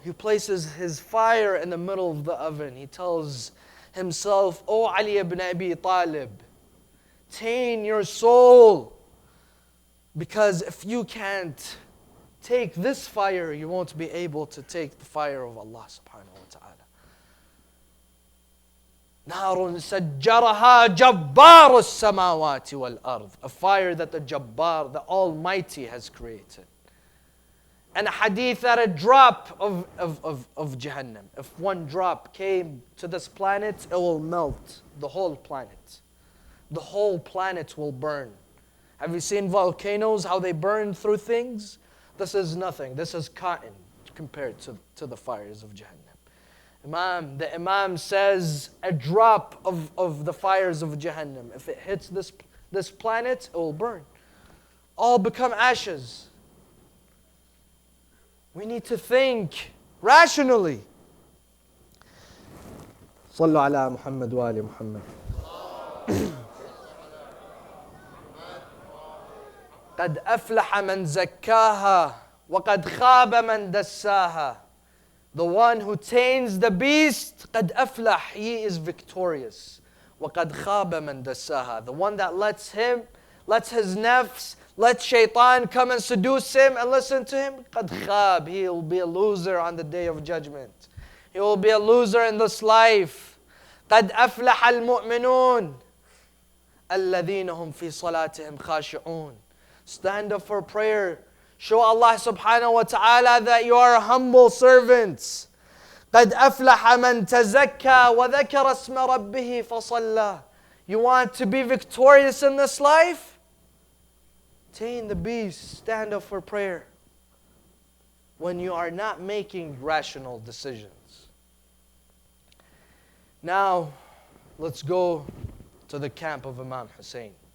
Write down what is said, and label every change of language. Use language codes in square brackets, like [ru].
[en] He places his fire in the middle of the oven. He tells himself, O Ali ibn Abi Talib, tame your soul. Because if you can't take this fire, you won't be able to take the fire of Allah subhanahu wa ta'ala. [ar] نار سجرها جبار السماوات والأرض. [en] A fire that the Jabbar, the Almighty, has created. And a hadith that a drop of Jahannam, if one drop came to this planet, it will melt the whole planet. The whole planet will burn. Have you seen volcanoes, how they burn through things? This is nothing. This is cotton compared to the fires of Jahannam. The Imam says a drop of the fires of Jahannam, if it hits this planet, it will burn. All become ashes. We need to think rationally. [ar] صلوا على محمد وآل محمد. قد أفلح من زكاها وقد خاب من دساها. [en] The one who tames the beast, [ar] قد أفلح, [en] he is victorious. [ar] وقد خاب من دساها. [en] The one that lets his nafs, let shaitan come and seduce him and listen to him, [ar] قد خاب, [en] he will be a loser on the day of judgment. He will be a loser in this life. [ar] قد أفلح المؤمنون الذين هم في صلاتهم خاشعون. [en] Stand up for prayer. Show Allah subhanahu wa ta'ala that you are humble servants. [ar] قد أفلح من تزكى وذكر اسم ربه فصلى. [en] You want to be victorious in this life? Tame the beast. Stand up for prayer. When you are not making rational decisions. Now, let's go to the camp of Imam Hussein.